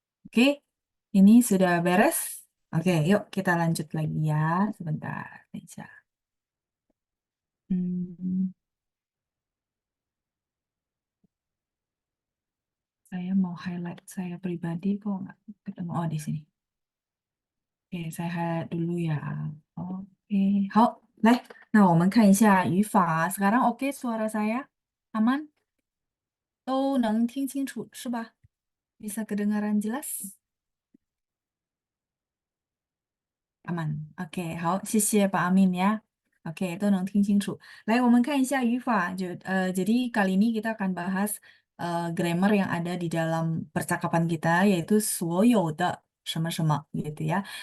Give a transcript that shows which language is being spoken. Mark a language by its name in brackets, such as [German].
[Indonesian] Oke, ini sudah beres. Oke, yuk kita lanjut lagi ya. Sebentar aja. Hmm, saya mau highlight saya pribadi kok nggak ketemu. Oh, di sini. Oke, saya highlight dulu ya. [Chinese] Oke, 好，来，那我们看一下语法。 [Indonesian] Sekarang oke suara saya? Aman? [Chinese] 都能听清楚是吧？ [Indonesian] Bisa kedengaran jelas? Aman. [Chinese] Oke, 好，谢谢Pak Amin ya. [Indonesian] Oke, [Chinese] 都能听清楚。来，我们看一下语法。 [Indonesian] Jadi kali ini kita akan bahas grammar yang ada di dalam percakapan kita, yaitu [Chinese] 所有的什么什么 [Indonesian] gitu ya.